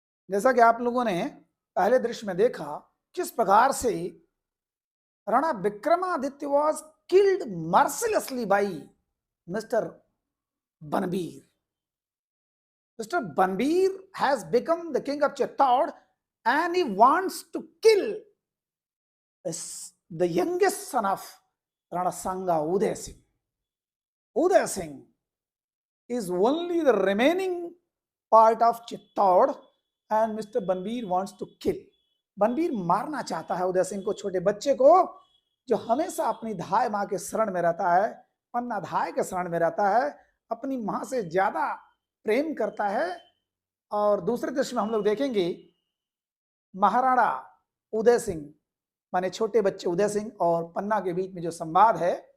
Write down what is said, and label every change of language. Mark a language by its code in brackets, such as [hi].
[hi] जैसा कि आप लोगों ने पहले दृश्य में देखा किस प्रकार से Rana Vikramaditya [en] was killed mercilessly by Mr. Banbir. Mr. Banbir has become the king of Chittor and he wants to kill the youngest son of Rana Sanga, Uday Singh. Uday Singh is only the remaining part of Chittor and Mr. Banbir wants to kill. [hi] बनबीर मारना चाहता है उदय सिंह को, छोटे बच्चे को जो हमेशा अपनी धाय माँ के शरण में रहता है, पन्ना धाय के शरण में रहता है, अपनी माँ से ज्यादा प्रेम करता है। और दूसरे दृश्य में हम लोग देखेंगे महाराणा उदय सिंह माने छोटे बच्चे उदय सिंह और पन्ना के बीच में जो संवाद है।